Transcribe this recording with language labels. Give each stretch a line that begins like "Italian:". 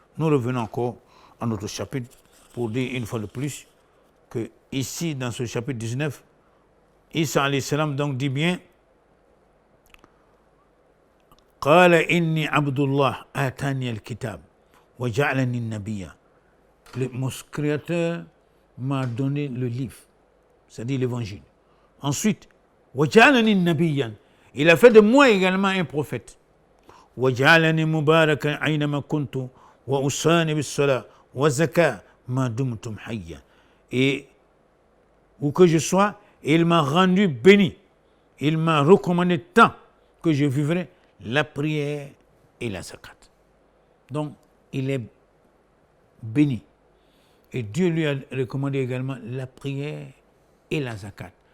French: Nous revenons encore à notre chapitre pour dire une fois de plus que ici, dans ce chapitre 19, Isa alayhi salam donc dit bien
Arabic: قال إني عبد الله آتاني الكتاب وجعلني نبيا.
French: Mon Créateur m'a donné le livre, c'est-à-dire l'évangile. Ensuite,
Arabic: وجعلني نبيا.
French: Il a fait de moi également un prophète.
Arabic: وجعلني مباركا أينما كنت وأوصاني بالصلاة والزكاة ما دمت حيا.
French: Et où que je sois, il m'a rendu béni. Il m'a recommandé tant que je vivrai la prière et la zakat. Donc, il est béni. Et Dieu lui a recommandé également la prière et la zakat.